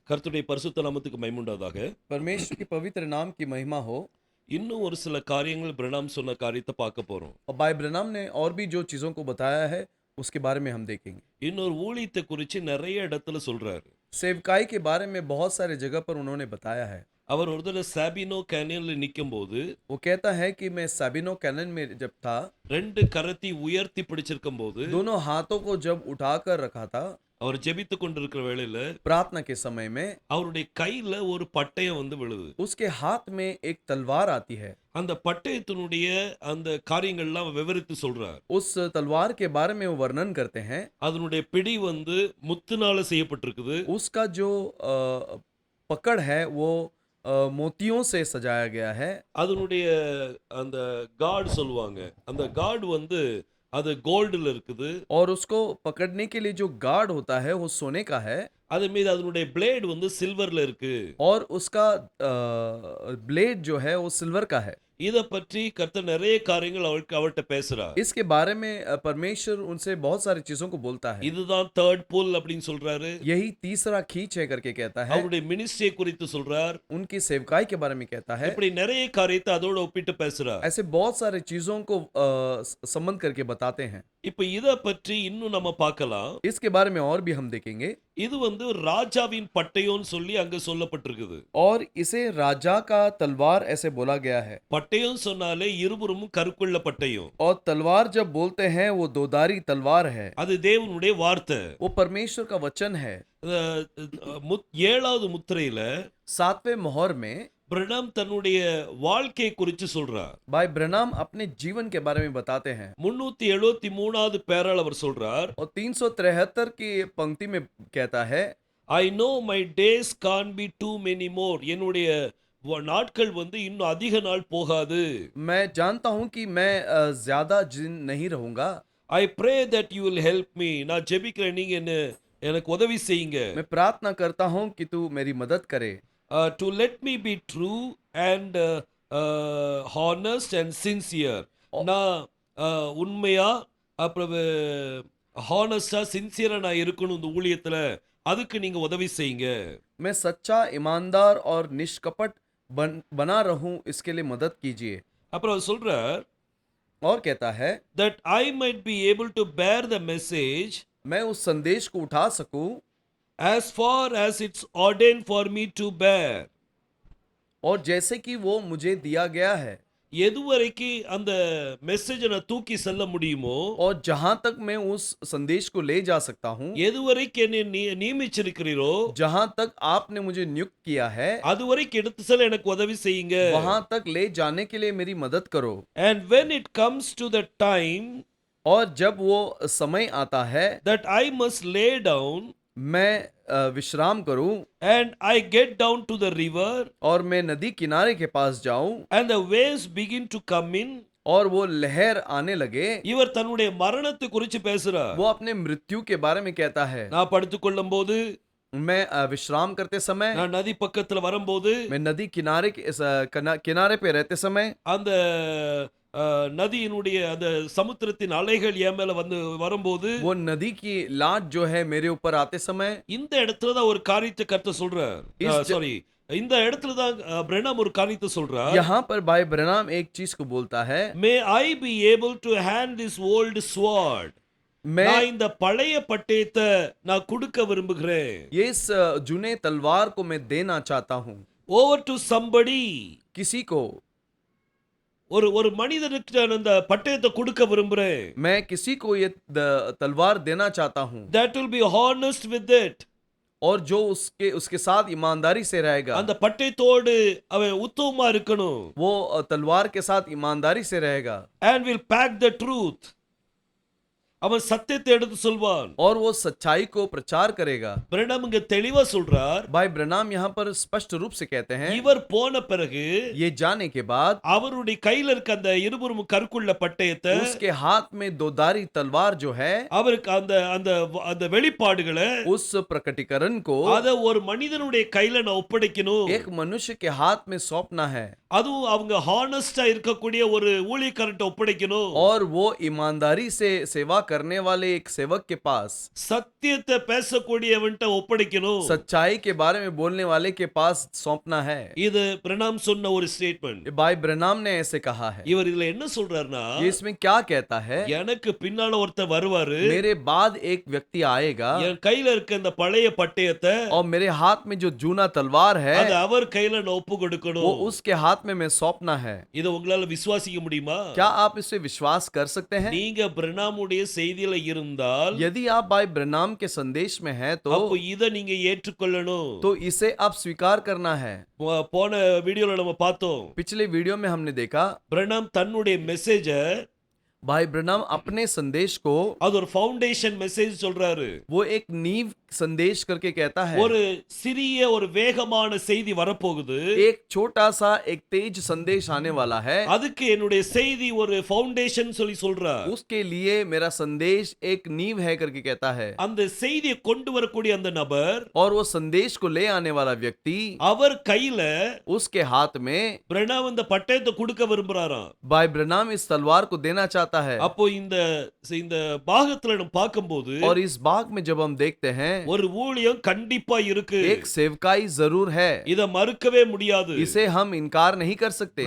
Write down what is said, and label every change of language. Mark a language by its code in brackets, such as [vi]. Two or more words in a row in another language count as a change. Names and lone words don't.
[ta] கர்த்தருடைய பரிசுத்த நாமத்துக்கு மகிமை. [hi] परमेश्वर के पवित्र नाम की महिमा हो। [ta] இன்னும் ஒரு சில காரியங்கள் பிரணாம் சொன்ன காரியத்தை பார்க்க போறோம். [hi] और भाई ब्रनम ने और भी जो चीजों को बताया है उसके बारे में हम देखेंगे। [ta] இன்னொரு ஊழியத்தை குறித்து நிறைய இடத்துல சொல்றாரு. [hi] सेवकाई के बारे में बहुत सारे जगह पर उन्होंने बताया है। [ta] அவர் ஒரு தடவை சாபினோ கேனியன்ல நிக்கும்போது [hi] वो कहता है कि मैं साबिनो कैनन में जब था, [ta] ரெண்டு கரத்தை உயர்த்தி பிடிச்சிருக்கும் போது [hi] दोनों हाथों को जब उठाकर रखा था, [ta] அவர் ஜெபித்து கொண்டிருக்கிற வேளையில [hi] प्रार्थना के समय में [ta] அவருடைய கையில ஒரு பட்டயம் வந்து விழுது. [hi] उसके हाथ में एक तलवार आती है। [ta] அந்த பட்டயத்தினுடைய அந்த காரியங்கள்லாம் அவர் விவரித்து சொல்றார். [hi] उस तलवार के बारे में वो वर्णन करते हैं। [ta] அதனுடைய பிடி வந்து முத்துனால செய்யப்பட்டிருக்குது. [hi] उसका जो पकड़ है वो मोतियों से सजाया गया है। [ta] அதனுடைய அந்த கார்டு சொல்லுவாங்க. அந்த கார்டு வந்து அது கோல்டுல இருக்குது. [hi] और उसको पकड़ने के लिए जो गार्ड होता है वो सोने का है। [ta] அது மீது அதனுடைய பிளேடு வந்து சில்வர்ல இருக்கு. [hi] और उसका ब्लेड जो है वो सिल्वर का है। [ta] இத பற்றி கர்த்தர் நிறைய காரியங்கள் அவர்கிட்ட பேசுறார். [hi] इसके बारे में परमेश्वर उनसे बहुत सारी चीजों को बोलता है। [ta] இதுதான் [en] third pull [ta] அப்படின்னு சொல்றாரு. [hi] यही तीसरा खींच है करके कहता है। [ta] அவருடைய மினிஸ்ட்ரியை குறித்து சொல்றார். [hi] उनकी सेवकाई के बारे में कहता है। [ta] இப்படி நிறைய காரியத்தை அதோட ஒப்பிட்டு பேசுறார். [hi] ऐसे बहुत सारी चीजों को संबंध करके बताते हैं। [ta] இப்ப இத பற்றி இன்னும் நம்ம பார்க்கலாம். [hi] इसके बारे में और भी हम देखेंगे। [ta] இது வந்து ராஜாவின் பட்டயம்னு சொல்லி அங்க சொல்லப்பட்டிருக்குது. [hi] और इसे राजा का तलवार ऐसे बोला गया है। [ta] பட்டயம் சொன்னாலே இருபுறமும் கருக்குள்ள பட்டயம். [hi] और तलवार जब बोलते हैं वो दोधारी तलवार है। [ta] அது தேவனுடைய வார்த்தை. [hi] वो परमेश्वर का वचन है। [ta] ஏழாவது முத்திரையில [hi] 7वें मोहर में [ta] பிரணாம் தன்னுடைய வாழ்க்கையை குறித்து சொல்றார். [hi] भाई ब्रनम अपने जीवन के बारे में बताते हैं। [ta] 373வது பேரால் அவர் சொல்றார். [hi] और 373 की पंक्ति में कहता है, [en] I know my days can't be too many more. [ta] என்னுடைய நாட்கள் வந்து இன்னும் அதிக நாள் போகாது. [hi] मैं जानता हूं कि मैं ज्यादा दिन नहीं रहूंगा। [en] I pray that you will help me. [ta] நான் ஜெபிக்கிறேன், நீங்க எனக்கு உதவி செய்யுங்க. [hi] मैं प्रार्थना करता हूं कि तू मेरी मदद करे। [en] To let me be true and honest and sincere. [ta] நான் உண்மையா அப்புறம் ஹானஸ்டா சின்சியரா நான் இருக்கணும் இந்த ஊழியத்துல. அதுக்கு நீங்க உதவி செய்யுங்க. [hi] मैं सच्चा, ईमानदार और निष्कपट बना रहूं, इसके लिए मदद कीजिए। [ta] அப்புறம் அவர் சொல்றார் [hi] और कहता है [en] that I might be able to bear the message [hi] मैं उस संदेश को उठा सकूं [en] as far as it's ordained for me to bear. [hi] और जैसे कि वो मुझे दिया गया है। [ta] எதுவரைக்கு அந்த மெசேஜை நான் தூக்கி செல்ல முடியுமோ, [hi] और जहां तक मैं उस संदेश को ले जा सकता हूं, [ta] எதுவரைக்கு என்னை நியமிச்சிருக்கிறீரோ, [hi] जहां तक आपने मुझे नियुक्त किया है, [ta] அதுவரைக்கு எடுத்து செல்ல எனக்கு உதவி செய்யுங்க. [hi] वहां तक ले जाने के लिए मेरी मदद करो। [en] And when it comes to the time [hi] और जब वो समय आता है [en] that I must lay down [hi] मैं विश्राम करूं [en] and I get down to the river [hi] और मैं नदी किनारे के पास जाऊं [en] and the waves begin to come in, [hi] और वो लहर आने लगे, [ta] இவர் தன்னுடைய மரணத்தை குறித்து பேசுறார். [hi] वो अपने मृत्यु के बारे में कहता है। [ta] நான் படுத்துக் கொள்ளும் போது, [hi] मैं विश्राम करते समय, [ta] நான் நதி பக்கத்துல வரும்போது, [hi] मैं नदी किनारे किनारे पे रहते समय, [ta] அந்த நதியினுடைய அந்த சமுத்திரத்தின் அலைகள் என் மேல வந்து வரும்போது, [hi] वो नदी की लाट जो है मेरे ऊपर आते समय, [ta] இந்த இடத்துல தான் ஒரு காரியத்தை கர்த்தர் சொல்றார். சாரி, இந்த இடத்துல தான் பிரணாம் ஒரு காரியத்தை சொல்றார். [hi] यहाँ पर भाई ब्रनम एक चीज को बोलता है, [en] May I be able to hand this old sword. [hi] मैं [ta] நான் இந்த பழைய பட்டயத்தை நான் கொடுக்க விரும்புகிறேன். [hi] ये इस जूने तलवार को मैं देना चाहता हूँ [en] Over to somebody. [hi] किसी को। [ta] ஒரு மனிதனுக்கு நான் அந்த பட்டயத்தை கொடுக்க விரும்புறேன். [hi] मैं किसी को ये तलवार देना चाहता हूँ। [en] That will be honest with it. [hi] और जो उसके साथ ईमानदारी से रहेगा, [ta] அந்த பட்டயத்தோடு அவன் உத்தமமா இருக்கணும். [hi] वो तलवार के साथ ईमानदारी से रहेगा [en] And will pack the truth. [ta] அவன் சத்தியத்தை எடுத்து சொல்வான். [hi] और वो सच्चाई को प्रचार करेगा। [ta] பிரணாம் இங்க தெளிவா சொல்றார். [hi] भाई ब्रनम यहाँ पर स्पष्ट रूप से कहते हैं, [ta] இவர் போன பிறகு [hi] ये जाने के बाद [ta] அவருடைய கையில இருக்க அந்த இருபுறம் கருக்குள்ள பட்டயத்தை, [hi] उसके हाथ में दोधारी तलवार जो है, [ta] அவருக்கு அந்த அந்த அந்த வெளிப்பாடுகளை, [hi] उस प्रकटीकरण को [ta] அத ஒரு மனிதனுடைய கையில நான் ஒப்படைக்கணும். [hi] एक मनुष्य के हाथ में सौंपना है। [ta] அதுவும் அவங்க ஹானஸ்டா இருக்கக்கூடிய ஒரு ஊழியக்காரன்ட்ட ஒப்படைக்கணும். [hi] और वो ईमानदारी से सेवा करने वाले एक सेवक के पास, [ta] சத்தியத்தை பேசக்கூடியவன்ட்ட ஒப்படைக்கணும். [hi] सच्चाई के बारे में बोलने वाले के पास सौंपना है। [ta] இது பிரணாம் சொன்ன ஒரு ஸ்டேட்மெண்ட். [hi] ये भाई ब्रनाम ने ऐसे कहा है। [ta] இவர் இதுல என்ன சொல்றாருன்னா, [hi] ये इसमें क्या कहता है? [ta] எனக்கு பின்னால ஒருத்தர் வருவாரு, [hi] मेरे बाद एक व्यक्ति आएगा [ta] என் கையில இருக்க இந்த பழைய பட்டயத்தை [hi] और मेरे हाथ में जो जूना तलवार है [ta] அது அவர் கையில நான் ஒப்பு [hi] वो [ta] கொடுக்கணும். [hi] उसके हाथ में मैं सौंपना है। [ta] இதை உங்களால விசுவாசிக்க முடியுமா? [hi] क्या आप इसे विश्वास कर सकते हैं? [ta] நீங்க பிரணாமுடைய செய்தியில இருந்தால் [hi] यदि आप भाई ब्रनाम के संदेश में हैं [ta] அப்போ [hi] तो [ta] இதை நீங்க ஏற்றுக்கொள்ளணும். [hi] इसे आप स्वीकार करना है। [ta] போன வீடியோல நம்ம பார்த்தோம், [hi] पिछले वीडियो में हमने देखा [ta] பிரணாம் தன்னுடைய மெசேஜ [hi] भाई ब्रनाम अपने संदेश को [ta] அது ஒரு [en] foundation message [ta] சொல்றாரு. [hi] वो एक नींव संदेश करके कहता है। [ta] ஒரு சிறிய ஒரு வேகமான செய்தி வரப்போகுது, [hi] एक छोटा सा एक तेज संदेश आने वाला है, [ta] அதுக்கு என்னுடைய செய்தி ஒரு ஃபவுண்டேஷன் சொல்லி சொல்றார். [hi] उसके लिए मेरा संदेश एक नींव है करके कहता है। [ta] அந்த செய்தியை கொண்டு வரக்கூடிய அந்த நபர் [hi] और वो संदेश को ले आने वाला व्यक्ति, [ta] அவர் கையில [hi] उसके हाथ में [ta] பிரணாம் இந்த பட்டயத்தை கொடுக்க விரும்புறாராம். [hi] भाई ब्रनाम इस तलवार को देना चाहता है। [ta] அப்போ இந்த இந்த பாகத்துல நம்ம பார்க்கும்போது [hi] और इस भाग में जब हम देखते हैं [ta] ஒரு ஊழியம் கண்டிப்பா இருக்கு. [hi] एक सेवकाई जरूर है, [ta] இத மறுக்கவே முடியாது. [hi] इसे हम इनकार नहीं कर सकते।